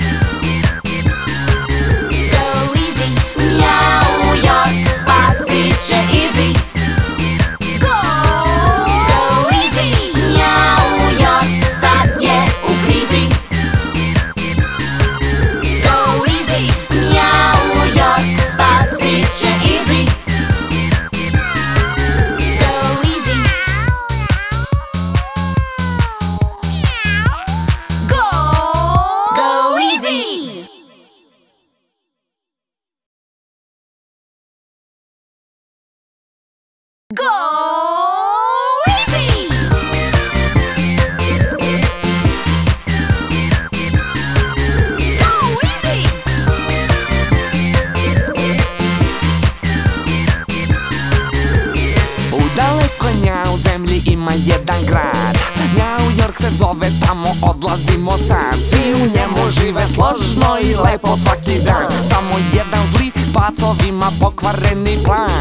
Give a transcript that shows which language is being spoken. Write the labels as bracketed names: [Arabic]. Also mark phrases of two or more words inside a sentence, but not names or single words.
[English] Go easy, [Croatian] New York spasit će Easy. [English] Go easy, [Croatian] New York sad je u krizi. [English] Go easy, [Croatian] New York spasit će Easy. [English] Go easy. Go easy! Go easy! Go easy! [Croatian] U daleko nja u zemlji ima jedan grad, New York se zove, tamo odlazimo sad. Svi u njemu žive složno i lepo svaki dan, samo jedan zli pacovima pokvareni plan.